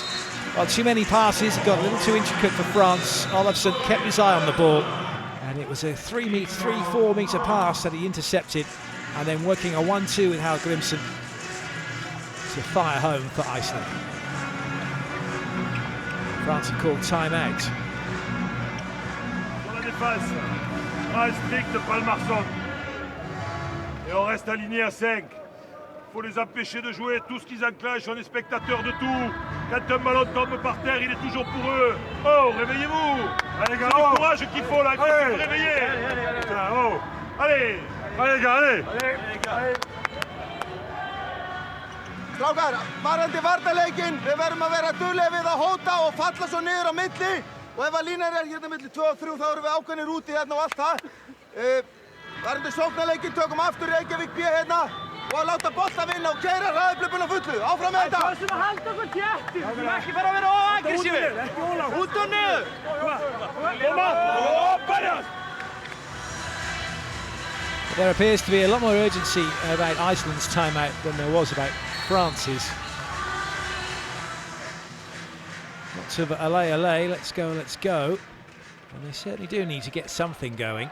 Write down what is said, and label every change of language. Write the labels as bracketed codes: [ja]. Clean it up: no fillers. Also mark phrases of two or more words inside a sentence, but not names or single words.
[en] Well, too many passes, it got a little too intricate for France. Olafsson kept his eye on the ball. And it was a 3-4 metre pass that he intercepted, and then working a 1-2 with Hal Grimson to fire home for Iceland. France have called time-out. [fr] Sur la défense, pas strict Palmarsson. Et on reste aligné à 5. Il faut les empêcher de jouer. Tout ce qu'ils enclenchent, on est spectateurs de tout. Quand un ballon tombe par terre, il est toujours pour eux. Oh, réveillez-vous! Allez, gars, c'est du courage qu'il faut là, il faut se réveiller. Oh. Allez! Allez, gars, allez! [is] Strákar, varandi varnarleikinn, við verðum að vera duglegir við að hóta og falla svo niður á milli. Og ef að línan hérna milli 2 og 3, þá erum við ákveðnir úti hérna og allt það. Varandi sóknarleikinn, tökum aftur Reykjavík B hérna. Og að láta bolta vinna og keyra hraðaupplöpun á fullu. Áfram með þetta! Það sem að halda okkur þéttir. Við erum ekki fara að vera óaggressífir. Út og niður! [en] There appears to be a lot more urgency about Iceland's timeout than there was about France's. Lots of allay, let's go. And they certainly do need to get something going.